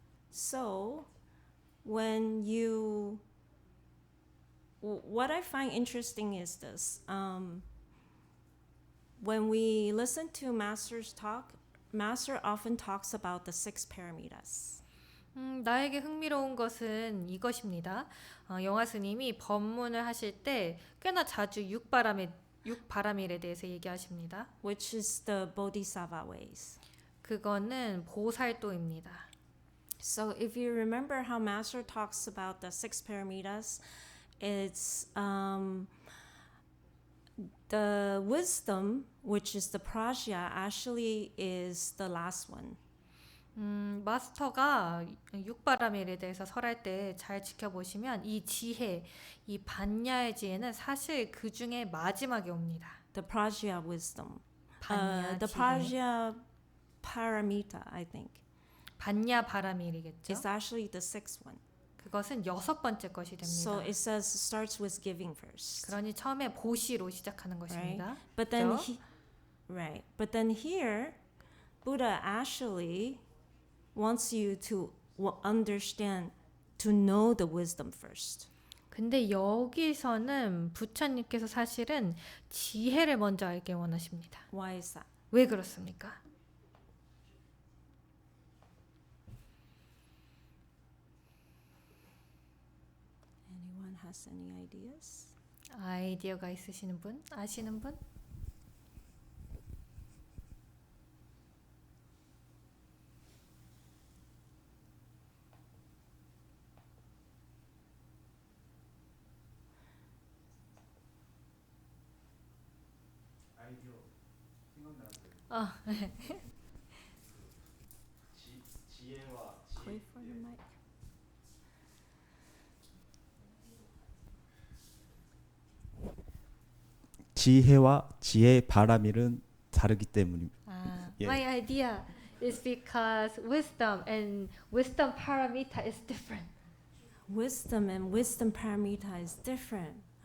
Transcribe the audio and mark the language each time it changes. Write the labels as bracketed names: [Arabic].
[English] So when you what I find interesting is this. When we listen to Master's talk, Master often talks about the 6 paramitas. [Korean] 나에게 흥미로운 것은 이것입니다. 영화 스님이 법문을 하실 때 꽤나 자주 육바라밀에 대해서 얘기하십니다. [English] Which is the Bodhisattva ways. [Korean] 그거는 보살도입니다. [English] So if you remember how Master talks about the 6 paramitas, it's the wisdom, which is the prajna, actually is the last one. [Korean] 마스터가 육바라밀에 대해서 설할 때 잘 지켜보시면 이 지혜, 이 반야의 지혜는 사실 그 중에 마지막에 옵니다. [English] The prajna wisdom. [Korean] 반야 [English] The [Korean] 지혜. [English] prajna paramita, I think. [Korean] 반야 바라밀이겠죠. [English] It's actually the 6th one. [Korean] 그것은 6번째 것이 됩니다. [English] So it says starts with giving first. [Korean] 그러니 처음에 보시로 시작하는 것입니다. [English] But then [Korean] 그렇죠? [English] Right. But then here, Buddha actually wants you to understand, to know the wisdom first. [Korean] 근데 여기서는 부처님께서 사실은 지혜를 먼저 알길 원하십니다. [English] Why is that? [Korean] 왜 그렇습니까? [English] Anyone has any ideas? [Korean] 아이디어가 있으시는 분? 아시는 분? 아이디어 생각나는데 아, 지혜와 [English] Wait for the mic. [Korean] 지혜와 지혜의 바람일은 다르기 때문입니다. 예. [English] My idea is because wisdom and wisdom paramita is different. Wisdom and wisdom paramita is different.